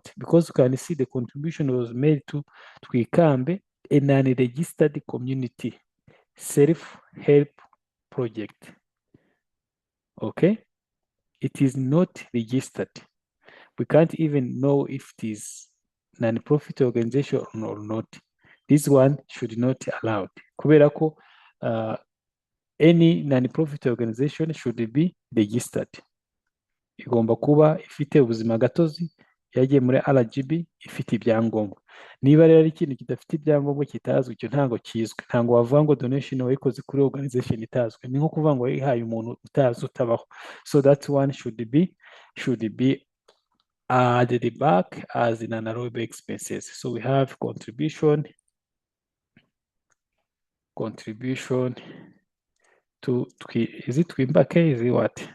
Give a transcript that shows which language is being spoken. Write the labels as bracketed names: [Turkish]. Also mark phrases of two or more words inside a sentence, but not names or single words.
[English] Because you can see the contribution was made to Icpar, a non-registered community self-help project. Okay, it is not registered. We can't even know if it is non-profit organization or not. This one should not be allowed. [Kinyarwanda] Kubera ko [English] any non-profit organization should be registered. [Kinyarwanda] Igomba kuba ifite ubuzima gatozi, yagiye muri RGB, ifite ibyangombwa. Niba rero ari ikintu kidafite ibyangombwa kitazwi, icyo ntabwo kizwi. Ntabwo wavuga ngo donation wayikoze kuri organization itazwi. Ni nko kuvuga ngo ihaye umuntu utazi utabaho. [English] So that one should be added back as in anaerobic expenses. So we have contribution to is it Twimbake? Is it what?